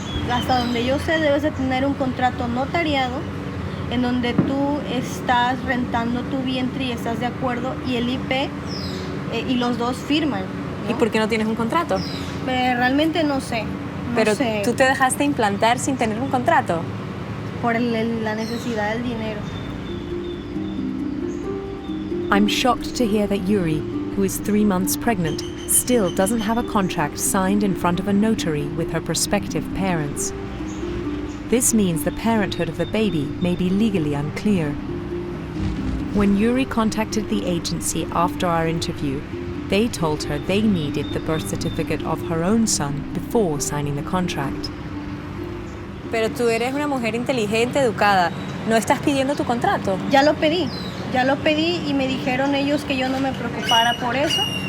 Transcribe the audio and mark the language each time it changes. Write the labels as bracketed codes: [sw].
[es] Hasta donde yo sé, debes de tener un contrato notariado en donde tú estás rentando tu vientre y estás de acuerdo y el IP y los dos firman, ¿no? ¿Y por qué no tienes un contrato? Realmente no sé. Pero sé. tú te dejaste implantar sin tener un contrato. Por la necesidad del dinero. [en] I'm shocked to hear that Yuri, who is 3 months pregnant, still doesn't have a contract signed in front of a notary with her prospective parents. This means the parenthood of the baby may be legally unclear. When Yuri contacted the agency after our interview, they told her they needed the birth certificate of her own son before signing the contract. Pero tú eres una mujer inteligente, educada. ¿No estás pidiendo tu contrato? Ya lo pedí y me dijeron ellos que yo no me preocupara por eso.